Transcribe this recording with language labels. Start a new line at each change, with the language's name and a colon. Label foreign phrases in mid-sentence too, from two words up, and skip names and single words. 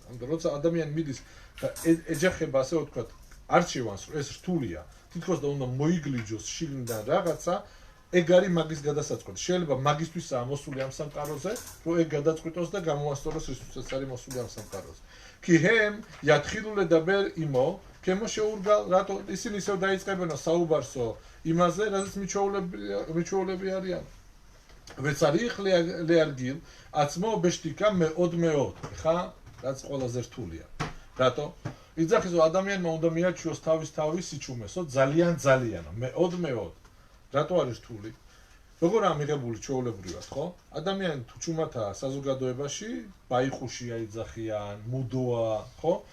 Georgian: ამიტომ როცა ადამიანი მიდის და ეჯახება ასე ვთქვათ არჩევანს, ეს რთულია. თითქოს და უნდა მოიგლიჯოს შიგნიდან რაღაცა, ეგ არის მაგის გადასაწყვეტი. შეიძლება მაგისთვისაა მოსული ამ სამყაროზე, რომ ეგ გადაწყვიტოს და გამოასწოროს ისიც არის მოსული ამ სამყაროზე.
Hebrew: כי הם יתחילו לדבר עמו, כמו שאורגל,
Georgian: რატო ისინი ისევ დაიწყებენ საუბარსო იმაზე, რაზეც მიჩვეულები არიან.
Hebrew: וצריך להרגיל עצמו בשתיקה מאוד מאוד.
Georgian: ხა, რაც ყველაზე რთულია. რატო? იძახის რომ ადამიანმა უნდა მიაჩვიოს თავის სიჩუმესო, ძალიან,
Hebrew: מאוד מאוד.
Georgian: რატო არის რთული? როგორ ამიღებული ჩვეულებრივად, ხო? ადამიანი თუ ჩუმათაა საზოგადოებაში, ბაიხუშია იძახიან, მუდოა, ხო?